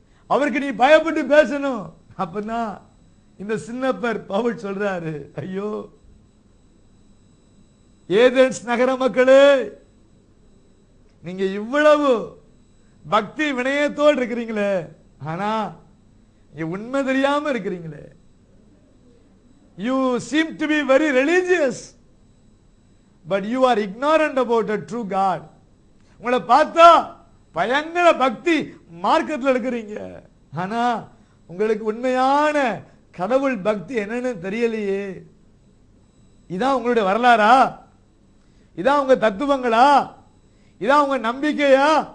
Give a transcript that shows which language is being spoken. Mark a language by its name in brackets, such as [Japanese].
[Tamil] அவருக்கு நீ பயப்பட்டு பேசணும். அப்பதான் இந்த சின்னப்பர் பவுல் சொல்றாரு, ஐயோ ஏதென்ஸ் நகர மக்களே, நீங்க இவ்வளவு பக்தி வினயத்தோடு இருக்கிறீங்களே, ஆனா உண்மை தெரியாம இருக்கிறீங்களே. [English] You seem to be very religious, but you are ignorant about the true God. [Tamil] உங்களை பார்த்தா பயங்கர பக்தி மார்க்கத்தில் இருக்கிறீங்க, ஆனா உங்களுக்கு உண்மையான கடவுள் பக்தி என்னன்னு தெரியலையே. இதான் உங்களுடைய வரலாறா? இதான் உங்க தத்துவங்களா? இதான் உங்க நம்பிக்கையா?